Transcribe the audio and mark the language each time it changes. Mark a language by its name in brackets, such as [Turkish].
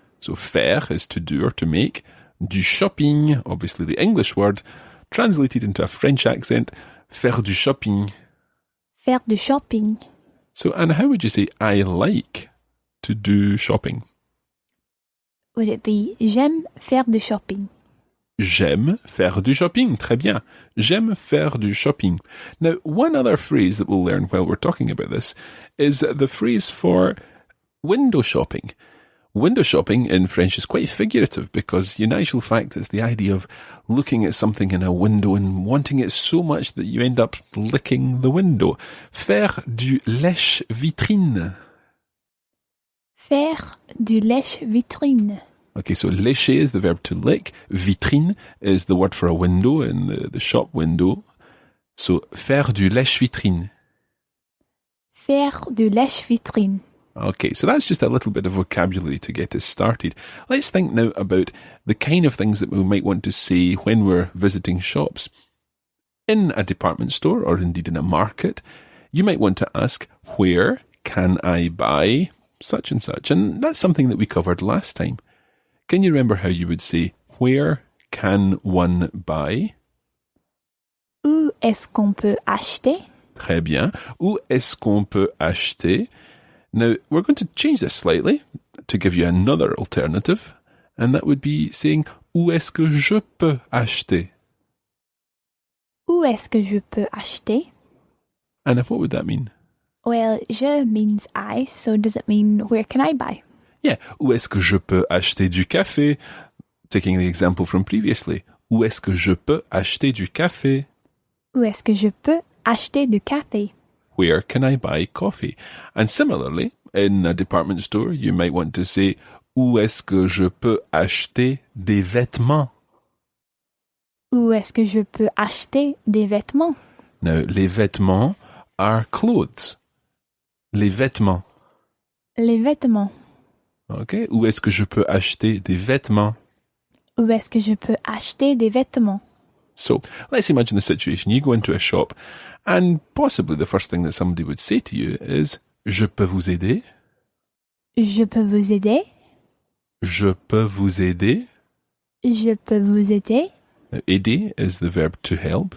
[English] So faire is to do or to make. Du shopping, obviously the English word, translated into a French accent, [French] faire du shopping. Faire du shopping. [English] So, Anna, how would you say I like to do shopping? Would it be [French] j'aime faire du shopping? J'aime faire du shopping. Très bien. J'aime faire du shopping. [English] Now, one other phrase that we'll learn while we're talking about this is the phrase for window shopping. Window shopping in French is quite figurative because, in actual fact, it's the idea of looking at something in a window and wanting it so much that you end up licking the window. [French] Faire du lèche-vitrine. Faire du lèche-vitrine. [English] Okay, so lécher is the verb to lick. Vitrine is the word for a window in the shop window. [French] So, faire du lèche-vitrine. Faire du lèche-vitrine. [English] Okay, so that's just a little bit of vocabulary to get us started. Let's think now about the kind of things that we might want to say when we're visiting shops. In a department store, or indeed in a market, you might want to ask, where can I buy such and such? And that's something that we covered last time. Can you remember how you would say, where can one buy? [French] Où est-ce qu'on peut acheter? Très bien. Où est-ce qu'on peut acheter? [English] Now, we're going to change this slightly to give you another alternative, and that would be saying, [French] où est-ce que je peux acheter? Où est-ce que je peux acheter? [English] And what would that mean? Well, je means I, so does it mean where can I buy? [French] Yeah, où est-ce que je peux acheter du café? [English] Taking the example from previously. [French] Où est-ce que je peux acheter du café? Où est-ce que je peux acheter du café? [English] Where can I buy coffee? And similarly, in a department store, you might want to say, [French] où est-ce que je peux acheter des vêtements? Où est-ce que je peux acheter des vêtements? [English] Now, les vêtements are clothes. [French] Les vêtements. Les vêtements. Okay, où est-ce que je peux acheter des vêtements? Où est-ce que je peux acheter des vêtements? [English] So, let's imagine the situation. You go into a shop and possibly the first thing that somebody would say to you is, [French] je peux vous aider? Je peux vous aider? Je peux vous aider? Je peux vous aider? [English] Now, aider is the verb to help.